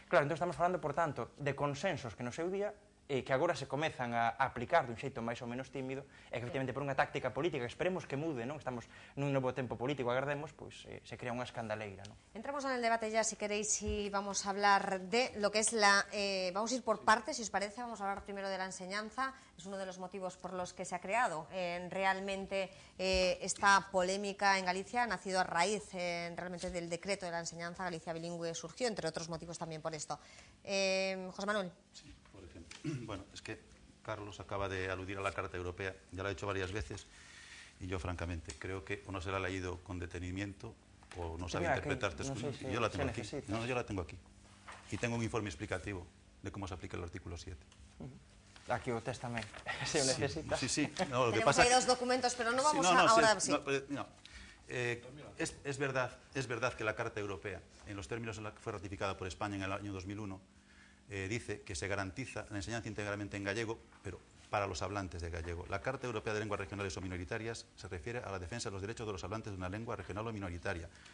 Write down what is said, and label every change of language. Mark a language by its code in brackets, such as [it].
[gl] Claro, entón estamos falando, por tanto, de consensos que no seu día que agora se comezan a aplicar dun xeito máis ou menos tímido, e que efectivamente por unha táctica política que esperemos que mude, non? Estamos nun novo tempo político, agardemos, pois se crea unha escandaleira, non? [es] Entramos en el debate ya, si queréis, y vamos a hablar de lo que es vamos a ir por partes, si os parece. Vamos a hablar primero de la enseñanza. Es uno de los motivos por los que se ha creado realmente esta polémica en Galicia. Ha nacido a raíz realmente del decreto de la enseñanza. Galicia bilingüe surgió, entre otros motivos, también por esto. José Manuel. Sí, por ejemplo. Bueno, es que Carlos acaba de aludir a la Carta Europea, ya lo ha hecho varias veces, y yo francamente creo que o no se la ha leído con detenimiento o no sabe interpretar textos. No sé, yo la tengo aquí. No, yo la tengo aquí. Y tengo un informe explicativo de cómo se aplica el artículo 7. [gl] Aquí o test tamén, se o necesita. [es] Sí, sí. No, lo que Tenemos pasa ahí dos documentos, pero no vamos ahora... Es verdad que la Carta Europea, en los términos en la que fue ratificada por España en el año 2001, dice que se garantiza la enseñanza íntegramente en gallego, pero para los hablantes de gallego. La Carta Europea de Lenguas Regionales o Minoritarias se refiere a la defensa de los derechos de los hablantes de una lengua regional o minoritaria.